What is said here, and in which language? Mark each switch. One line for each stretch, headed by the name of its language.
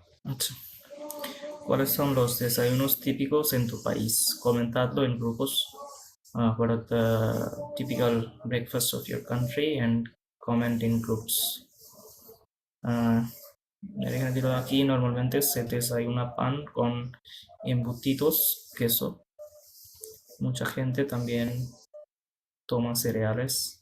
Spanish: আচ্ছা, ¿cuáles son los desayunos típicos en tu país? Comentadlo en grupos.
English: What are the typical breakfasts of your country and comment in groups.
Spanish: Ah,
Bangla: eখানে দিল
Spanish: aquí normalmente se desayuna pan con embutidos, queso. Mucha gente también toma cereales.